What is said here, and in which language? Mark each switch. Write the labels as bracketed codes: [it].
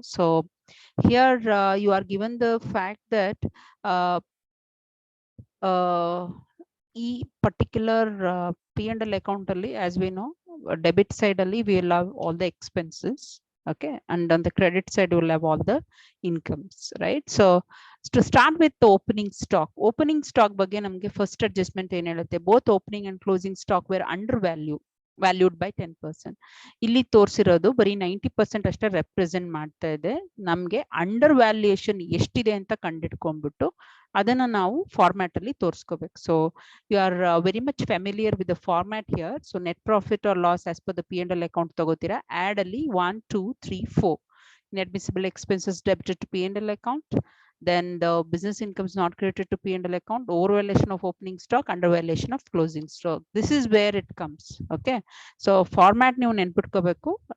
[en] So here you are given the fact that uh, uh, ಈ particular P&L account ಅಲ್ಲಿ, as we know, debit side ಅಲ್ಲಿ we will have all the expenses, okay, and on the credit side we will have all the incomes, right? So to start with the opening stock [kn] ಬಗ್ಗೆ ನಮಗೆ [en] first adjustment [kn] ಏನ್ ಹೇಳುತ್ತೆ, [en] both opening and closing stock were valued by 10%. [kn] ಇಲ್ಲಿ ತೋರಿಸಿರೋದು ಬರೀ 90% ಅಷ್ಟೇ represent ಮಾಡ್ತಾ ಇದೆ. ನಮ್ಗೆ ಅಂಡರ್ ವ್ಯಾಲ್ಯೂಯೇಷನ್ ಎಷ್ಟಿದೆ ಅಂತ ಕಂಡಿಡ್ಕೊಂಡ್ಬಿಟ್ಟು ಅದನ್ನ ನಾವು ಫಾರ್ಮ್ಯಾಟ್ ಅಲ್ಲಿ ತೋರಿಸ್ಕೋಬೇಕು. [en] So you are very much familiar with the format here. So net profit or loss as per the P&L account [kn] ತಗೋತೀರಾ. [en] Add ಅಲ್ಲಿ 1, 2, 3, 4 inadmissible expenses debited to P&L account. Then the business income is not credited to P&L account. Overvaluation of opening stock, undervaluation of closing stock. This is where it comes. Okay. [kn] So format ನೀವು ನೆನ್ಪಿಟ್ಕೋಬೇಕು.